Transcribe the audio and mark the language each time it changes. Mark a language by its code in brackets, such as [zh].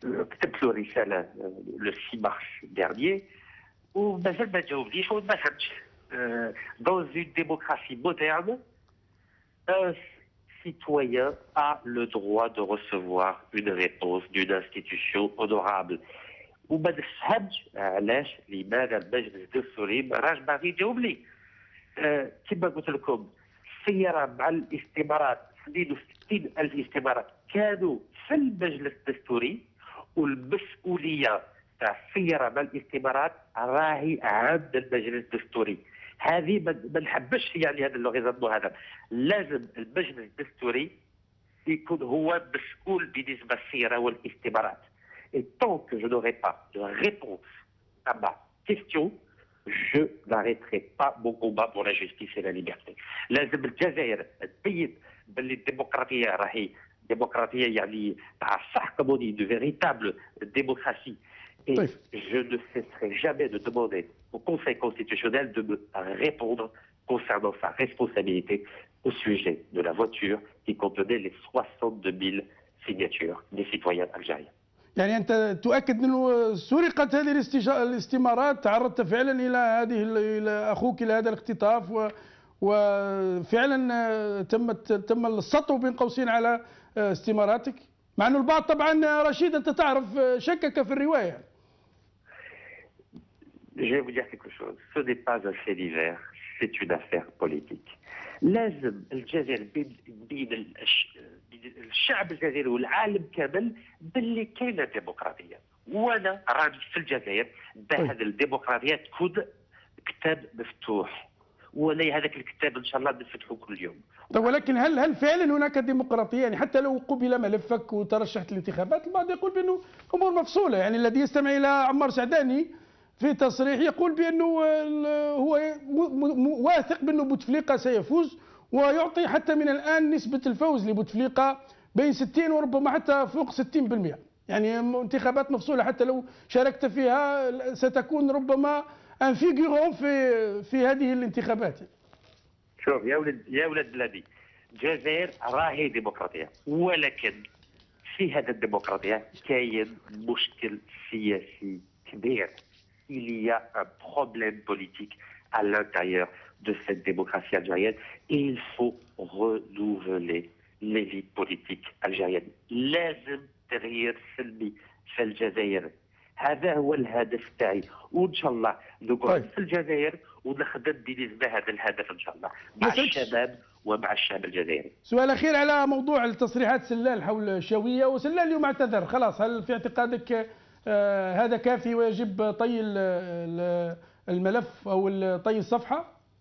[ar] كتبت له رساله لو 6 مارس ديرنيي ومازال ما جاوبنيش وما فهمتش. [fr] dans une démocratie moderne, un citoyen a le droit de recevoir une réponse d'une institution honorable. [ar] وما نفهمش علاش لماذا المجلس الدستوري ما راش باغي يجاوب لي. كما قلت لكم السياره مع الاستمارات 62,000 استمارات كانوا في المجلس الدستوري، والمسؤوليه تاع السياره مع الاستمارات راهي عند المجلس الدستوري. هذه ما نحبش يعني هذا اللوغيزمون هذا. لازم المجلس الدستوري يكون هو مسؤول بالنسبه للسيره والاستمارات. [fr] Et tant que je n'aurai pas de réponse à ma question, je n'arrêterai pas mon combat pour la justice et la liberté. [ar] لازم الجزائر تبين باللي الديمقراطيه راهي ديمقراطيه يعني تاع الصح [fr] comme on dit, de véritable démocratie. Et je ne cesserai jamais de demander au Conseil constitutionnel de me répondre concernant sa responsabilité au sujet de la voiture qui contenait les 62 000 signatures des citoyens algériens. [ar] يعني أنت تؤكد أنه سرقت هذه الاستمارات، تعرضت فعلا إلى أخوك إلى هذا الاختطاف، وفعلا تم السطو بين قوسين على استماراتك، مع أنه البعض طبعا رشيد أنت تعرف شكك في الرواية. [fr] Je vais vous dire quelque chose. Ce n'est pas un fait divers, c'est une affaire politique. [ar] لازم الجزائر بين الشعب الجزائري والعالم كامل باللي كاينه ديمقراطيه، وانا راني في الجزائر بهذه الديمقراطيه تكون كتاب مفتوح، ولا هذاك الكتاب ان شاء الله نفتحه كل يوم. طيب ولكن هل فعلا هناك ديمقراطيه؟ يعني حتى لو قبل ملفك وترشحت الانتخابات، البعض يقول بانه امور مفصوله. يعني الذي يستمع الى عمار سعداني في تصريح يقول بانه هو واثق بانه بوتفليقه سيفوز، ويعطي حتى من الان نسبه الفوز لبوتفليقه بين 60 وربما حتى فوق 60%. يعني انتخابات مفصوله حتى لو شاركت فيها ستكون ربما ان فيغورون في هذه الانتخابات. شوف يا ولد بلادي، الجزائر راهي ديمقراطيه، ولكن في هذا الديمقراطيه كاين مشكل سياسي كبير. [fr] Il y a un problème politique à l'intérieur de cette démocratie algérienne et il faut renouveler l'élite politique algérienne. [ar] لازم تغيير سلبي في الجزائر، هذا هو الهدف تاعي، وان شاء الله نقعد في الجزائر ونخدم بنسبه هذا الهدف ان شاء الله مع الشباب ومع الشعب الجزائري. سؤال اخير على موضوع التصريحات سلال حول شاويه، وسلال اليوم اعتذر خلاص، هل في اعتقادك هذا كافي ويجب طي الملف او طي الصفحه؟